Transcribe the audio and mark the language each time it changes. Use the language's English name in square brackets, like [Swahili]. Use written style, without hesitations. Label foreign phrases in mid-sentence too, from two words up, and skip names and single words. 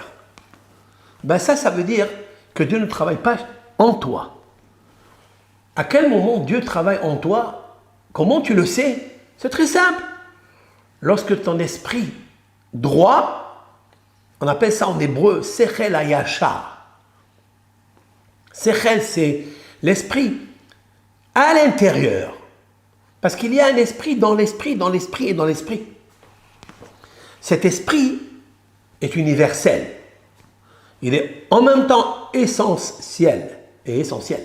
[French] Ben ça veut dire que Dieu ne travaille pas en toi. À quel moment Dieu travaille en toi? Comment tu le sais? C'est très simple. Lorsque ton esprit droit, on appelle ça en hébreu [Hebrew] שכל הישר. [French] Sechel, c'est l'esprit à l'intérieur. Parce qu'il y a un esprit dans l'esprit, dans l'esprit et dans l'esprit. Cet esprit est universel. Il est en même temps essentiel et essentiel.